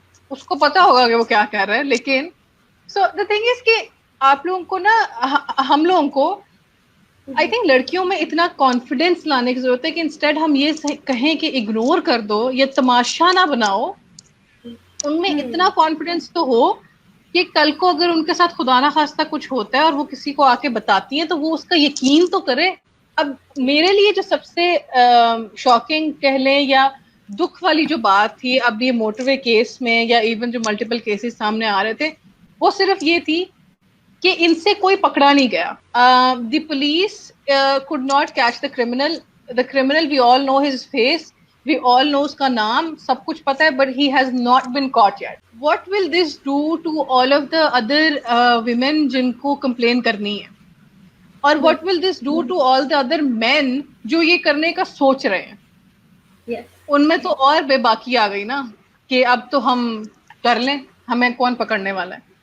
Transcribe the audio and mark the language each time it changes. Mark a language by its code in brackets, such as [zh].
[ur] اس کو پتا ہوگا کہ وہ کیا کر رہا ہے، لیکن [en] so the thing is [ur] کہ آپ لوگوں کو نا، ہم لوگوں کو [en] I think [ur] لڑکیوں میں اتنا کانفیڈینس لانے کی ضرورت ہے کہ انسٹیڈ ہم یہ کہیں کہ اگنور کر دو یا تماشا نہ بناؤ، ان میں اتنا کانفیڈینس تو ہو کہ کل کو اگر ان کے ساتھ خدا نہ خواستہ کچھ ہوتا ہے اور وہ کسی کو آ کے بتاتی ہیں تو وہ اس کا یقین تو کرے. اب میرے لیے جو سب سے شاکنگ کہہ لیں یا دکھ والی جو بات تھی اب یہ موٹر وے کیس میں، یا ایون جو ملٹیپل کیسز سامنے آ رہے تھے، وہ صرف یہ تھی کہ ان سے کوئی پکڑا نہیں گیا. [en] The police could not catch the criminal. The criminal, we all know his face, we all know [ur] اس کا نام، سب کچھ پتا ہے، [en] but he has not been caught yet. What will this do to all of the other women [ur] جن کو complain کرنی ہے؟ اور [en] what will this do to all the other men [ur] جو یہ کرنے کا سوچ رہے ہیں؟ ان میں تو اور بے باکی آ گئی نا کہ اب تو ہم کر لیں، ہمیں کون پکڑنے والا ہے.